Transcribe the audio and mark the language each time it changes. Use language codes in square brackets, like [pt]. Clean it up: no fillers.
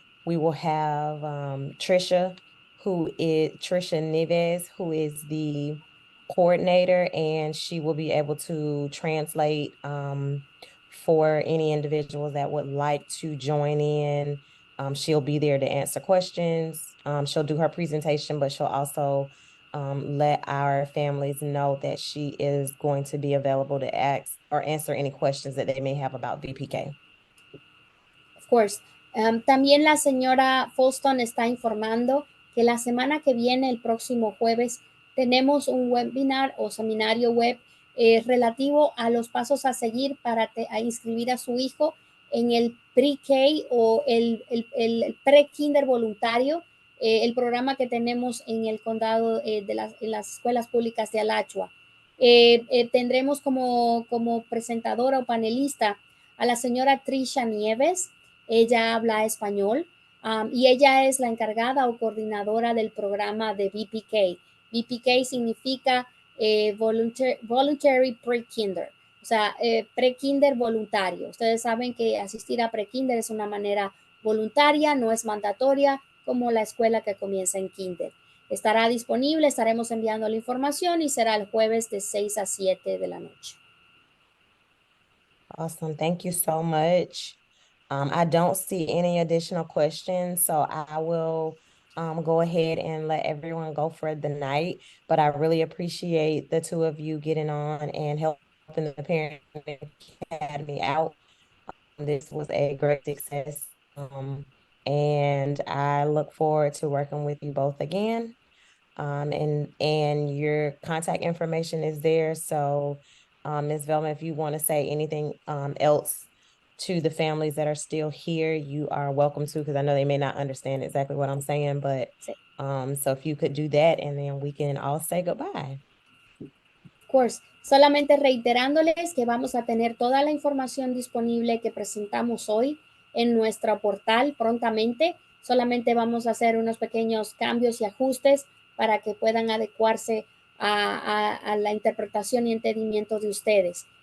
[en] We will have Trisha Nives, who is the coordinator, and she will be able to translate for any individuals that would like to join in. She'll be there to answer questions. She'll do her presentation, but she'll also let our families know that she is going to be available to ask or answer any questions that they may have about VPK. Of course. [es] También la señora Folston está informando que la semana que viene, el próximo jueves, tenemos un webinar o seminario web relativo a los pasos a seguir para a inscribir a su hijo en el pre-K o el pre-kinder voluntario, el programa que tenemos en el condado en las escuelas públicas de Alachua. Tendremos como presentadora o panelista a la señora Trisha Nieves. Ella habla español y ella es la encargada o coordinadora del programa de VPK. VPK significa Voluntary Pre-Kinder, o sea, pre-kinder voluntario. Ustedes saben que asistir a pre-kinder es una manera voluntaria, no es mandatoria como la escuela que comienza en kinder. Estará disponible, estaremos enviando la información y será el jueves de 6 a 7 de la noche. [en] Awesome. Thank you so much. I don't see any additional questions, so I will go ahead and let everyone go for the night. But I really appreciate the two of you getting on and helping the Parent Academy out. This was a great success. And I look forward to working with you both again. And your contact information is there. So, Ms. Velma, if you want to say anything else to the families that are still here, you are welcome to, because I know they may not understand exactly what I'm saying, but [es] Sí. [en] so if you could do that, and then we can all say goodbye. Course. [es] Solamente reiterándoles que vamos a tener toda la información disponible que presentamos hoy en nuestro portal prontamente. Solamente vamos a hacer unos pequeños cambios y ajustes para que puedan adecuarse a la interpretación y entendimiento de ustedes.